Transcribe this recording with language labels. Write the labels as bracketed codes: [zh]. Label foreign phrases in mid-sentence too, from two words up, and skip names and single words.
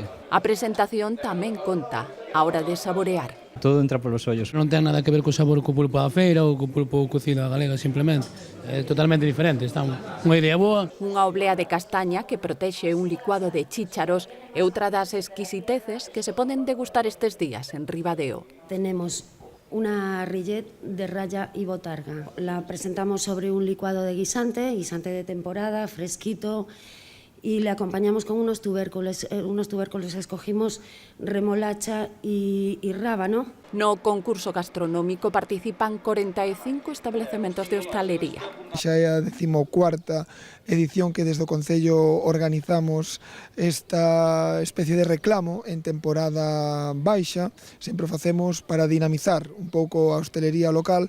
[gl] A presentación tamén conta a hora de saborear. Todo entra polos ollos. Non ten nada que ver co sabor co pulpo da feira ou co pulpo cocido galega, simplemente. É totalmente diferente, está unha idea boa. Unha oblea de castaña que protexe un licuado de chícharos e outra das exquisiteces que se poden degustar estes días en Ribadeo. [es] Tenemos una rillet de raya y botarga. La presentamos sobre un licuado de guisante de temporada, fresquito, y le acompañamos con unos tubérculos escogimos remolacha y rábano. [gl] No concurso gastronómico participan 45 estabelecementos de hostalería. Xa é a 14ª edición que desde o Concello organizamos esta especie de reclamo en temporada baixa. Sempre o facemos para dinamizar un pouco a hostelería local.